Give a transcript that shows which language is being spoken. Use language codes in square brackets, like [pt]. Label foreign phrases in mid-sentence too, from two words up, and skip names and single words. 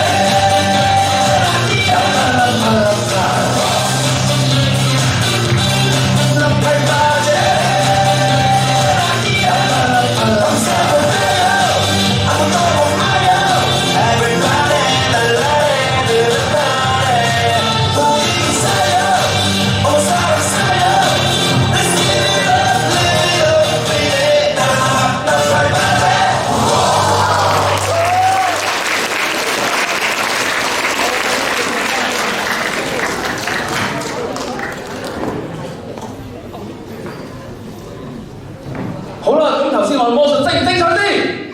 [ko] 넌팔 바지 아무도 못 말려 Everybody 분위기 살려 어머 사람 살려 [en] Let's give it up, live it up, baby [ko] 넌팔 바지 [yue] 好啦，咁頭先我哋魔術精唔精彩啲？